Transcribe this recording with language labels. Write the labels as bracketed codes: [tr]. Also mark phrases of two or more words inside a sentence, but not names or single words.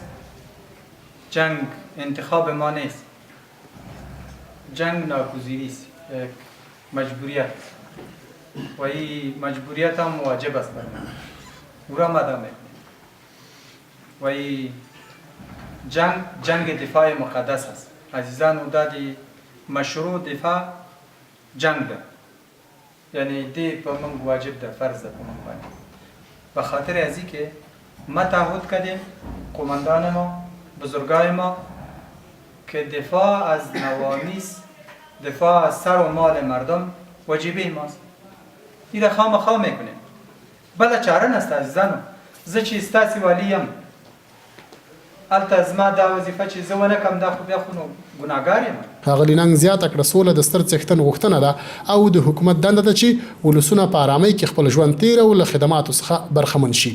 [fa] جنگ انتخاب ما نیست، جنگ ناگزیری است، یک مجبوریت و این مجبوریت هم واجب است بر ما، او را مدام و این جنگ دفاع مقدس است. [ps] عزیزان او دادی مشروع دفاع جنگ ده، یعنی دی پر من واجب ده، فرض ده پر من باید. [fa] به خاطر ازی که ما تعهد کردیم قماندان ما، بزرگای ما، که دفاع از نوامیس، دفاع از سر و مال مردم واجبه ماست. این را خامخواه میکنیم. بله چاره نست عزیزانو. [ps] زه چې ستاسې والی یم، هلته زما دا وظیفه چې زه ونه کړم دا خو بیا خو نو ګناهګار یم. ښاغلي ننګ زیاته کړه سوله د ستر څښتن غوښتنه ده او د حکومت دنده ده چې ولسونه په ارامۍ کې خپل ژوند تیر او له خدماتو څخه برخمن شي.